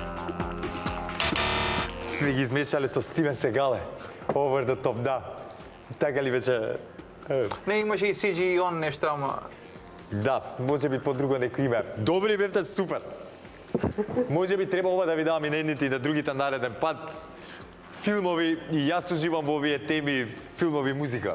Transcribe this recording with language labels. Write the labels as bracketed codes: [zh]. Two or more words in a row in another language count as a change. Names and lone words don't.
[mk] Сме ги измешале со Стивен Сегале. [en] Over the top, [mk] да. Така ли беше? Не имаше и CG и он нешто, ама... Да, може би по друго некој име. Добри бевте, супер. Може би треба ова да ви давам и на едните и на другите нареден пат. Филмови, и јас уживам во овие теми, филмови, музика.